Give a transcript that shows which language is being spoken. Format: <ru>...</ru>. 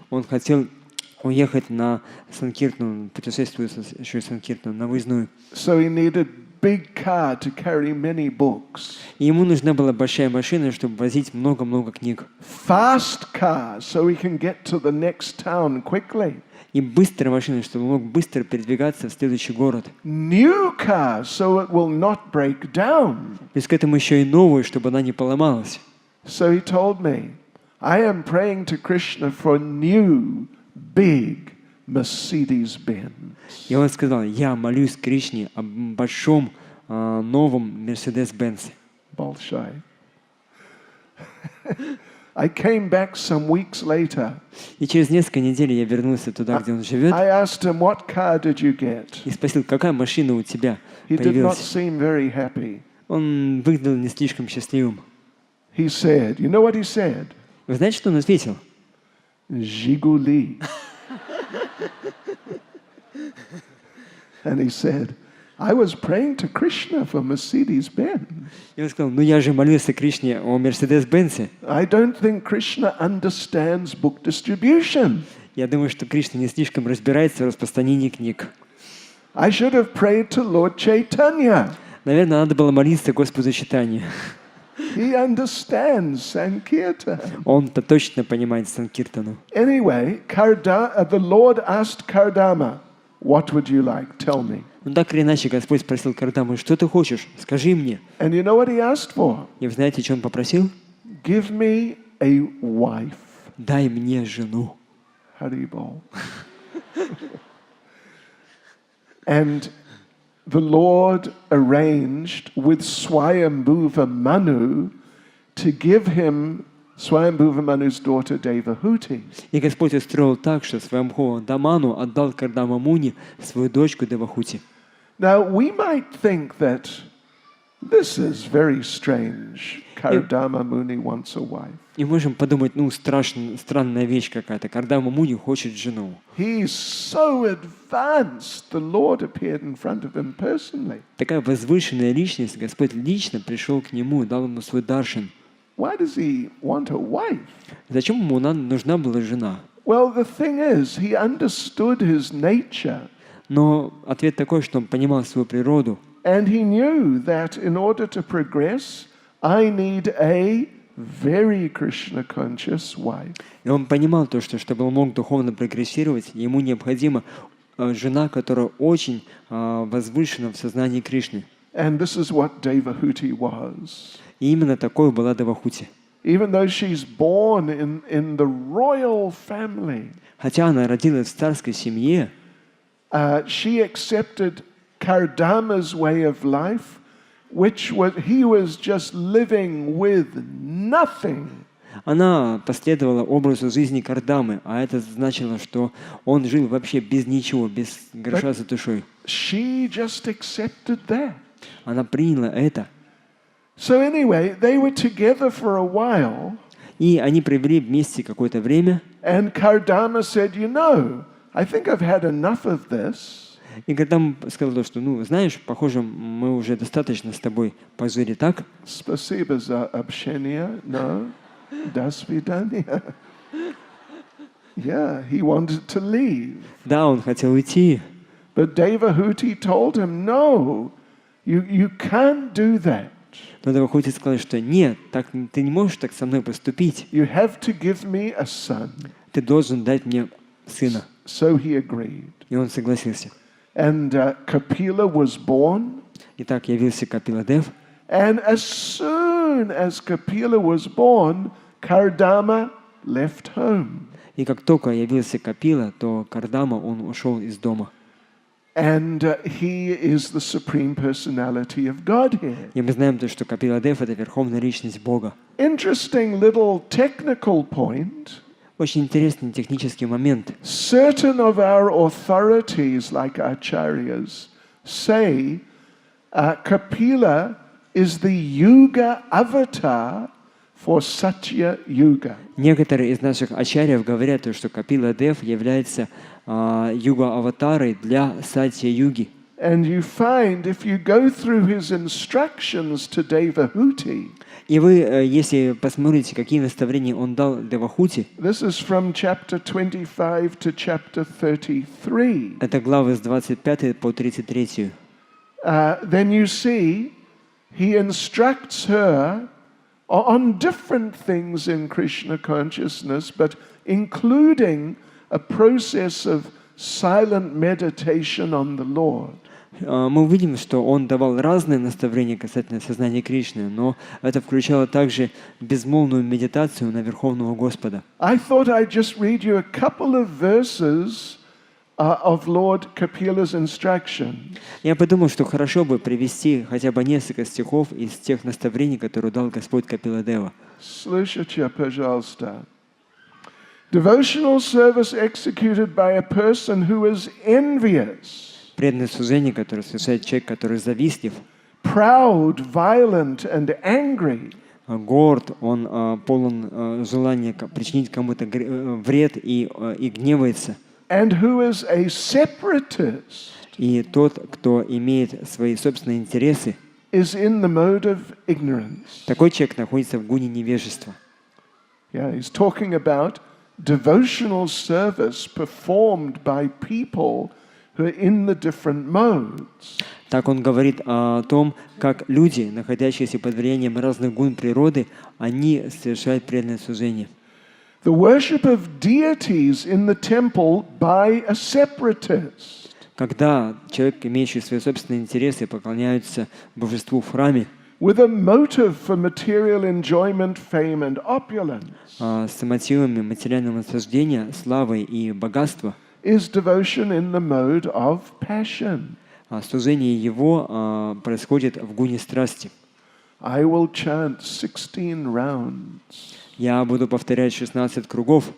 <ru>Он хотел уехать на Санкиртану, путешествуя еще Санкиртану, на выездную.</ru> <en>So he needed big car to carry many books.</en> <ru>И ему нужна была большая машина, чтобы возить много-много книг.</ru> <en>Fast car, so he can get to the next town quickly.</en> <ru>И быстрая машина, чтобы он мог быстро передвигаться в следующий город.</ru> <en>New car, so it will not break down.</en> <ru>Плюс к этому еще и новую, чтобы она не поломалась.</ru> <en>So he told me, I am praying to Krishna for new, big Mercedes-Benz.</en> <ru>И он сказал, я молюсь Кришне о большом новом Mercedes-Benz. Bolshoi.</ru> <en>I came back some weeks later.</en> <ru>И через несколько недель я вернулся туда, где он живет.</ru> <en>I asked him, what car did you get?</en> <ru>И спросил, какая машина у тебя</ru> <en>He did not</en> <ru>появилась.</ru> <en>seem very happy.</en> <ru>Он выглядел не слишком счастливым.</ru> <en>He said, you know what he said?</en> <ru>Вы знаете, что он ответил? Zhiguli.</ru> <en>And he said, I was praying to Krishna for Mercedes-Benz.</en> <ru>И он сказал, ну я же молился Кришне о Мерседес-Бенце.</ru> <en>I don't think Krishna understands book distribution.</en> <ru>Я думаю, что Кришна не слишком разбирается в распространении книг.</ru> <en>I should have prayed to Lord Chaitanya.</en> <ru>Наверное, надо было молиться Господу Чайтанье.</ru> <en>He understands Sankirtan.</en> <ru>Он-то точно понимает Санкиртану.</ru> <en>Anyway, the Lord asked Kardama, "What would you like? Tell me."</en> <ru>Ну так или иначе, Господь спросил Кардаму, что ты хочешь? Скажи мне.</ru> <en>And you know what he asked for?</en> <ru>И вы знаете, что он попросил?</ru> <en>Give me a wife.</en> <ru>Дай мне жену. Haribol.</ru> <en>And the Lord arranged with Swayambhuva Manu to give him Swayambhuva Manu's daughter Devahuti.</en> <ru>И Господь устроил так, что Свамбхува Даману отдал Кардама Муни свою дочку Девахути.</ru> <en>Now we might think that this is very strange. Kardama Muni wants a wife.</en> <ru>И можем подумать, странная вещь какая-то. Кардама Муни хочет жену.</ru> <en>He's so advanced. The Lord appeared in front of him personally.</en> <ru>Такая возвышенная личность, Господь лично пришел к нему и дал ему свой даршан.</ru> <en>Why does he want a wife?</en> <ru>Зачем ему нужна была жена?</ru> <en>Well, the thing is, he understood his nature.</en> <ru>Но ответ такой, что он понимал свою природу.</ru> <en>And he knew that in order to progress, I need a very Krishna-conscious wife.</en> <ru>И он понимал то, что чтобы он мог духовно прогрессировать, ему необходима жена, которая очень возвышена в сознании Кришны.</ru> <en>And this is what Devahuti was.</en> <ru>И именно такой была Девахути.</ru> <en>Even though she's born in the royal family,</en> <ru>Хотя она родилась в царской семье,</ru> <en>she accepted Kardama's way of life, which he was just living with nothing.</en> <ru>она последовала образу жизни Кардамы, а это значило, что он жил вообще без ничего, без гроша за душой.</ru> <en>She just accepted that.</en> <ru>Она приняла это.</ru> <en>So anyway, they were together for a while.</en> <ru>И они провели вместе какое-то время.</ru> <en>And Kardama said, "You know, I think I've had enough of this."</en> <ru>И Кардама сказал, что, знаешь, похоже, мы уже достаточно с тобой пожили, так? Спасибо за общение, но до свидания.</ru> <en>Yeah, he wanted to leave.</en> <ru>Да, он хотел уйти.</ru> <en>But Devahuti told him, "No, you can't do that.</en> <ru>Но Девахути сказал, что нет, так, ты не можешь так со мной поступить.</ru> <en>You have to give me a son."</en> <ru>Ты должен дать мне сына.</ru> <en>So he agreed.</en> <ru>И он согласился.</ru> <en>And Kapila was born.</en> <ru>Итак, явился Капиладев.</ru> <en>And as soon as Kapila was born, Kardama left home.</en> <ru>И как только явился Капила, то Кардама, он ушел из дома.</ru> <en>And he is the supreme personality of Godhead.</en> <ru>И мы знаем то, что Капиладев — это верховная личность Бога.</ru> <en>Interesting little technical point.</en> <ru>Очень интересный технический момент.</ru> <en>Certain of our authorities, like acharyas, say Kapila is the yuga avatar for Satya Yuga.</en> <ru>Некоторые из наших ачарьев говорят, что Капиладев является юга-аватарой для Сатья-юги.</ru> <en>And you find, if you go through his instructions to Devahuti,</en> <ru>и вы, если посмотрите, какие наставления он дал Девахути,</ru> <en>this is from chapter 25 to chapter 33.</en> <ru>Это главы с 25 по 33.</ru> <en>Then you see, he instructs her on different things in Krishna consciousness, but including a process of silent meditation on the Lord.</en> <ru>Мы увидим, что он давал разные наставления касательно сознания Кришны, но это включало также безмолвную медитацию на Верховного Господа.</ru> <en>I thought I'd just read you a couple of verses of Lord Kapila's instruction.</en> <ru>Я подумал, что хорошо бы привести хотя бы несколько стихов из тех наставлений, которые дал Господь Капиладева. Слушайте, пожалуйста.</ru> <en>Devotional service executed by a person who is envious.</en> <ru>Преданное служение, которое совершает человек, который завистлив,</ru> <en>proud, violent, and angry.</en> <ru>Горд, он полон желания причинить кому-то вред и гневается.</ru> <en>And who is a separatist.</en> <ru>И тот, кто имеет свои собственные интересы,</ru> <en>is in the mode of ignorance.</en> <ru>Такой человек находится в гуне невежества.</ru> <en>Yeah, he's talking about devotional service performed by people who are in the different modes.</en> <ru>Так он говорит о том, как люди, находящиеся под влиянием разных гун природы, они совершают преданное служение.</ru> <en>The worship of deities in the temple by a separatist.</en> <ru>Когда человек, имеющий свои собственные интересы, поклоняются божеству в храме,</ru> <en>with a motive for material enjoyment, fame and opulence,</en> <ru>с мотивами материального наслаждения, славы и богатства,</ru> <en>is devotion in the mode of passion.</en> <ru>Служение его происходит в гуне страсти.</ru> <en>I will chant 16 rounds.</en> <ru>Я буду повторять 16 кругов.</ru>